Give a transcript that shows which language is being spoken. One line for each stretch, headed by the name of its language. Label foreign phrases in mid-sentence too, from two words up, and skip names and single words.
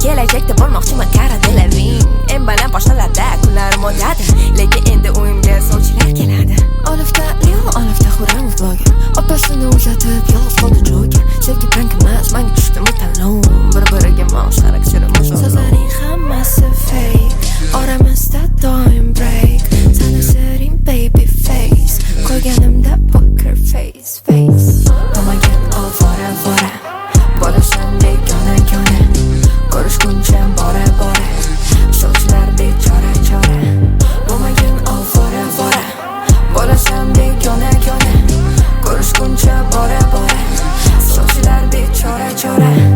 Uzbek: Kelajakda bo'lmoqchiman Cara Delevingne. Eng baland pochtalarda kunlarim o'tadi, lekin endi uyimga sovchilar keladi. Olifta Leo, olifta Xurram bloger. Opasini uzatib, yolg'iz qoldi Joker. Sevgi prank emas, menga tushdi bu tanlov. Bir-biriga mosh, xarakterim o'sha. So'zlaring hammasi fake. Oramizda doim break. Sani siring
English: baby face. Ko'rganimda poker face, face.
Uzbek: Bo'lmagin ovora, vora. Bo'lishim begona, kona. Ko'rishguncha bora, bora. Sovchilar bechora, chora. Bo'lmagin ovora, vora. Bo'lishim begona, kona. Ko'rishguncha bora, bora. Sovchilar bechora, chora.